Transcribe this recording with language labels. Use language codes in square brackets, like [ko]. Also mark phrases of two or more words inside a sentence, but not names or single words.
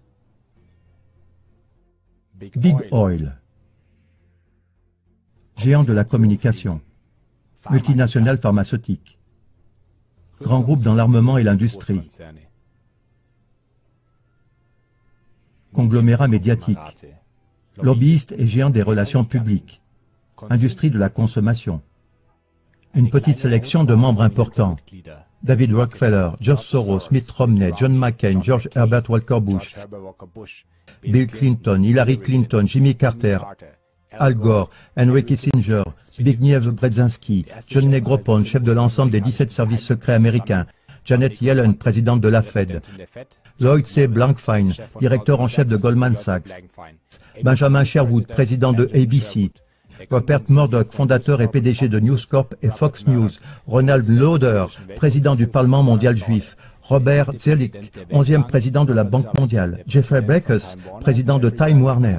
[en] Big Oil, [fr] géant de la communication, multinationale pharmaceutique, grand groupe dans l'armement et l'industrie, conglomérat médiatique, lobbyiste et géant des relations publiques, industrie de la consommation. Une petite sélection de membres importants. David Rockefeller, George Soros, Mitt Romney, John McCain, George Herbert Walker Bush, Bill Clinton, Hillary Clinton, Jimmy Carter, Al Gore, Henry Kissinger, Zbigniew Brzezinski, John Negroponte, chef de l'ensemble des 17 services secrets américains, Janet Yellen, présidente de la Fed, Lloyd C. Blankfein, directeur en chef de Goldman Sachs, Benjamin Sherwood, président de ABC, Rupert Murdoch, fondateur et PDG de News Corp et Fox News, Ronald Lauder, président du Parlement mondial juif, Robert Zoellick, 11e président de la Banque mondiale, Jeffrey Breakers, président de Time Warner.